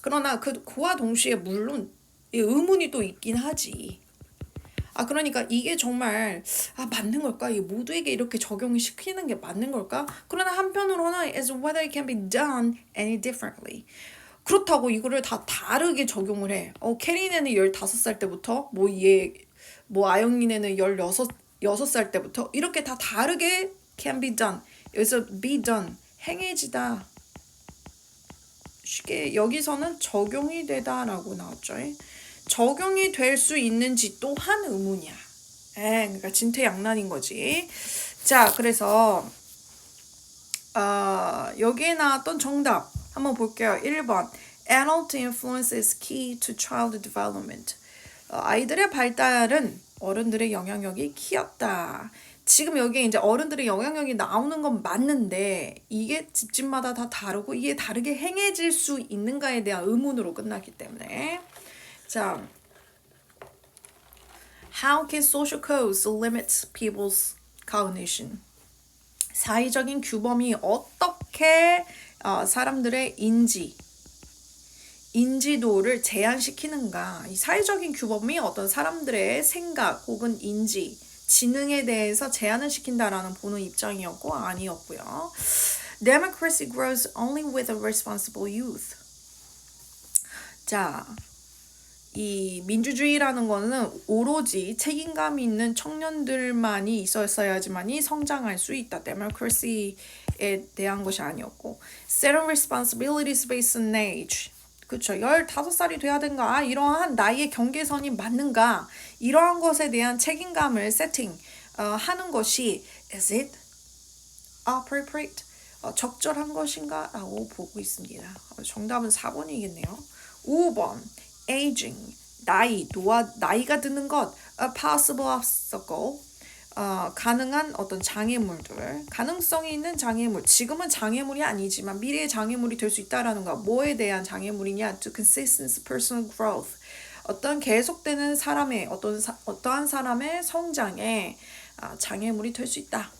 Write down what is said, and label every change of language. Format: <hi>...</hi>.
<ko>그러나 그와 동시에 물론 의문이 또 있긴 하지. 그러니까 이게 정말 맞는 걸까? 이 모두에게 이렇게 적용을 시키는 게 맞는 걸까? 그러나 한편으로는</ko> <en>is whether it can be done any differently.</en> <ko>그렇다고 이거를 다 다르게 적용을 해. 캐리네는 15살 때부터 뭐 아영이네는 6살 때부터 이렇게 다 다르게</ko> <en>can be done.</en> <ko>여기서</ko> <en>be done.</en> <ko>행해지다. 쉽게 여기서는 적용이 되다라고 나왔죠. 적용이 될 수 있는지 또한 의문이야. 그러니까 진퇴양난인 거지. 자, 그래서 여기에 나왔던 정답 한번 볼게요.</ko> <en>1번 Adult influence is key to child development.</en> <ko>아이들의 발달은 어른들의 영향력이 키였다. 지금 여기에 이제 어른들의 영향력이 나오는 건 맞는데 이게 집집마다 다 다르고 이게 다르게 행해질 수 있는가에 대한 의문으로 끝났기 때문에 자,</ko> <en>How can social codes limit people's cognition?</en> <ko>사회적인 규범이 어떻게 사람들의 인지도를 제한시키는가? 이 사회적인 규범이 어떤 사람들의 생각 혹은 인지, 지능에 대해서 제한을 시킨다라는 보는 입장이었고 아니었고요.</ko> <en>Democracy grows only with a responsible youth.</en> <ko>자, 이 민주주의라는 거는 오로지 책임감 있는 청년들만이 있었어야지만이 성장할 수 있다. Democracy에 대한 것이 아니었고</ko> <en>Certain responsibilities based on age.</en> <ko>그렇죠. 15살이 돼야 된가? 이러한 나이의 경계선이 맞는가? 이러한 것에 대한 책임감을 하는 것이</ko> <en>is it appropriate?</en> <ko>적절한 것인가? 라고 보고 있습니다. 정답은 4번이겠네요. 5번 aging, 나이가 드는 것,</ko> <en>a possible obstacle,</en> <ko>가능한 어떤 장애물들, 가능성이 있는 장애물, 지금은 장애물이 아니지만 미래의 장애물이 될 수 있다라는 거, 뭐에 대한 장애물이냐,</ko> <en>to consistent personal growth,</en> <ko>어떤 계속되는 사람의 어떠한 사람의 성장에 장애물이 될 수 있다.</ko>